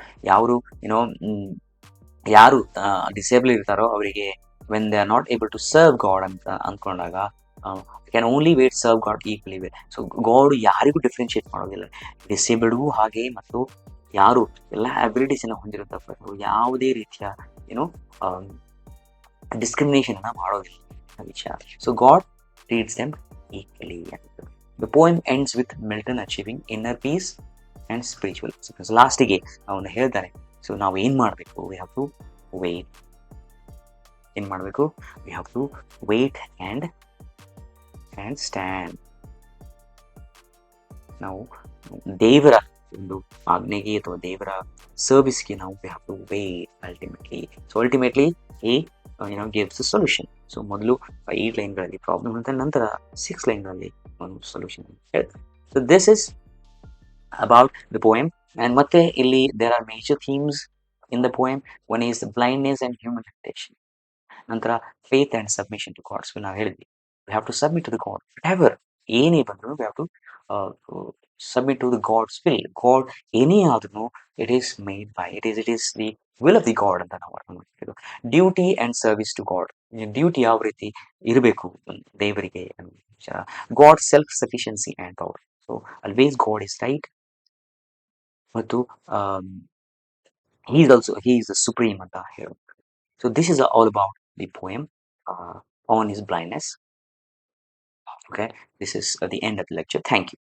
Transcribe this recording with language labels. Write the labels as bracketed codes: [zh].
[kn] ಯಾರು ಯಾರು ಡಿಸೇಬಲ್ ಇರ್ತಾರೋ ಅವರಿಗೆ [en] When they are not able to serve God ಅಂತ ಅಂದ್ಕೊಂಡಾಗ can only wait serve God equally well. [kn] So god ಯಾರಿಗೂ ಡಿಫ್ರೆನ್ಶಿಯೇಟ್ ಮಾಡೋದಿಲ್ಲ, ಡಿಸೇಬಲ್ಡ್ಗೂ ಹಾಗೆ ಮತ್ತು ಯಾರು ಎಲ್ಲ ಅಬಿಲಿಟೀಸನ್ನು ಹೊಂದಿರುತ್ತವರು ಯಾವುದೇ ರೀತಿಯ ಡಿಸ್ಕ್ರಿಮಿನೇಷನ್ ಅನ್ನ ಮಾಡೋದಿಲ್ಲ ವಿಚಾರ. [en] So God treats them equally. The poem ends with Milton achieving inner peace and spiritual success. [kn] ಲಾಸ್ಟಿಗೆ ಅವನು ಹೇಳ್ತಾನೆ, ಸೊ ನಾವು ಏನ್ ಮಾಡಬೇಕು? [en] We have to wait. [kn] ಏನ್ ಮಾಡಬೇಕು? [en] We have to wait and stand. [kn] ನಾವು ದೇವರ ಒಂದು ಆಜ್ಞೆಗೆ ಅಥವಾ ದೇವರ ಸರ್ವಿಸ್ಗೆ ನಾವು [en] We have to wait ultimately. [kn] So ultimately ಈ [en] gives a solution. [kn] ಸೊ ಮೊದಲು 8 ಲೈನ್ಗಳಲ್ಲಿ ಪ್ರಾಬ್ಲಮ್ ಅಂತ, ನಂತರ 6 ಲೈನ್ಗಳಲ್ಲಿ ಒಂದು ಸೊಲ್ಯೂಷನ್ ಹೇಳ್ತಾರೆ. [en] So this is about the poem. And [kn] ಮತ್ತೆ ಇಲ್ಲಿ [en] There are major themes in the poem. One is blindness and human limitation. ನಂತರ faith and submission to God's will. [kn] ನಾವು ಹೇಳಿದ್ವಿ [en] We have to submit to the God. Ever [kn] ಏನೇ ಬಂದ್ರು [en] We have to submit to the God's will. God ಏನೇ ಆದ್ರೂ it is made by it is the will of the God [kn] ಅಂತ ನಾವು ಅರ್ಥ ಮಾಡ್ತೀವಿ. [en] Duty and service to God. Duty [kn] ಯಾವ ರೀತಿ ಇರಬೇಕು ದೇವರಿಗೆ? [en] God self sufficiency and power. So always God is right ಮತ್ತು he is the supreme [kn] ಅಂತ ಹೇಳೋದು. [en] So this is all about the poem on his blindness. Okay, this is the end of the lecture. Thank you.